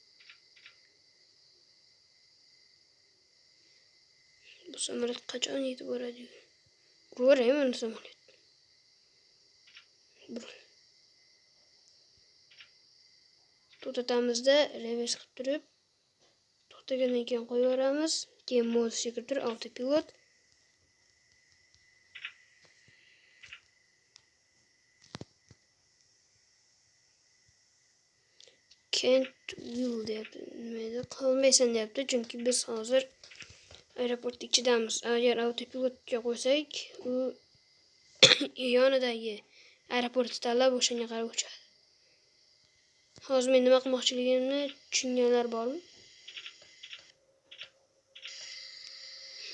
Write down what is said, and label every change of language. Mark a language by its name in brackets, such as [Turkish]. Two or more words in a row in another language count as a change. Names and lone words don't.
[Uzbek] Bu samolyot qachon yetib boradi? Ko'raymi mana samolyot. To'xtatamizda revers qilib turib, to'xtagandan keyin qo'yib yuboramiz. Keyin modusga kirib turib, autopilot. [English] Can't will deyapti. [Uzbek] Nima qilmaysan deyapti, chunki biz hozir aeroport ichidamiz. Agar autopilotga qo'ysak, u yonidagi aeroportni tanlab o'shanga qarab uchadi. Hozir men nima qilmoqchiligimni tushunganlar bormi?